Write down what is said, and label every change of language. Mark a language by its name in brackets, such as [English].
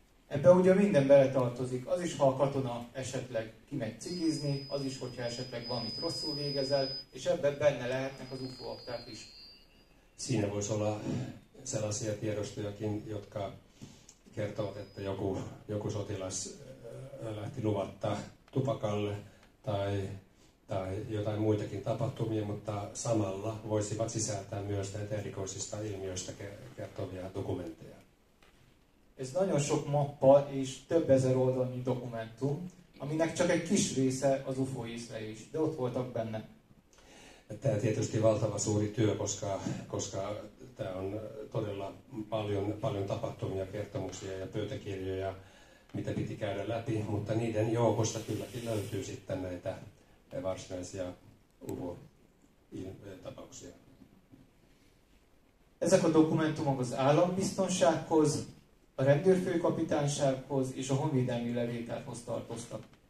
[Hungarian] Ebbe ugye minden beletartozik, az is, ha a katona esetleg kimegy cigizni, az is, hogyha esetleg valamit rosszul végezel, és ebben benne lehetnek az UFO akták is. [Finnish] Siinä voisi olla sellaisia tiedostojakin, jotka kertovat, että joku sotilas lähti luvatta tupakalle tai jotain muitakin tapahtumia, mutta samalla voisivat sisältää myös näitä erikoisista ilmiöistä kertovia dokumentteja. [Hungarian] Ez nagyon sok mappa és több ezer oldalnyi dokumentum, aminek csak egy kis része az UFO észlelés, de ott voltak benne. [Finnish] Tämä on tietysti valtava suuri työ, koska tämä on todella paljon tapahtumia, kertomuksia ja pöytäkirjoja, mitä piti käydä läpi, mutta niiden joukosta kylläkin löytyy sitten näitä varsinaisia UFO-tapauksia. [Hungarian] Ezek a dokumentumok az állambiztonsághoz, a rendőrfőkapitánysághoz és a honvédelmi levéltárhoz tartoztak.